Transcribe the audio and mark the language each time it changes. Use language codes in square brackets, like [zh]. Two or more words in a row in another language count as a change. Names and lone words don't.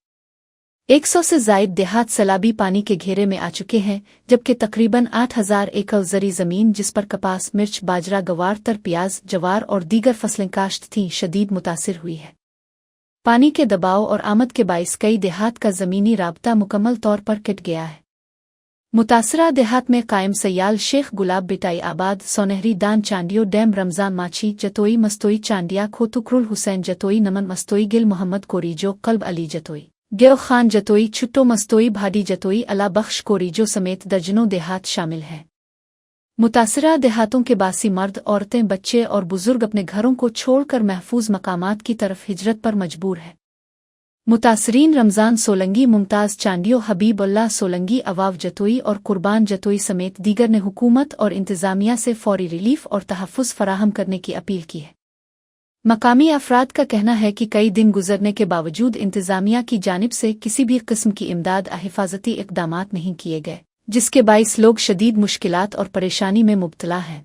[ur] 100 سے زائد دیہات سیلابی پانی کے گھیرے میں آ چکے ہیں، جبکہ تقریباً 8000 ایکڑ زرعی زمین جس پر کپاس، مرچ، باجرہ، گوار، تر، پیاز، جوار اور دیگر فصلیں کاشت تھیں، شدید متاثر ہوئی ہے. پانی کے دباؤ اور آمد کے باعث کئی دیہات کا زمینی رابطہ مکمل طور پر کٹ گیا ہے. متاثرہ دیہات میں قائم سیال، شیخ گلاب، بٹائی آباد، سونہری، دان، چانڈیو ڈیم، رمضان، ماچھی، جتوئی، مستوئی، چانڈیہ، کھوتکرل، حسین جتوئی، نمن مستوئی، گل محمد کوریجو، کلب علی جتوئی، گیو خان جتوئی، چھٹو مستوئی، بھاڈی جتوئی، اللہ بخش کوریجو سمیت درجنوں دیہات شامل ہیں. متاثرہ دیہاتوں کے باسی مرد، عورتیں، بچے اور بزرگ اپنے گھروں کو چھوڑ کر محفوظ مقامات کی طرف ہجرت پر مجبور ہیں. متاثرین رمضان سولنگی، ممتاز چانڈیو، حبیب اللہ سولنگی، اواو جتوئی اور قربان جتوئی سمیت دیگر نے حکومت اور انتظامیہ سے فوری ریلیف اور تحفظ فراہم کرنے کی اپیل کی ہے. مقامی افراد کا کہنا ہے کہ کئی دن گزرنے کے باوجود انتظامیہ کی جانب سے کسی بھی قسم کی امداد حفاظتی اقدامات نہیں کیے گئے، جس کے باعث لوگ شدید مشکلات اور پریشانی میں مبتلا ہیں.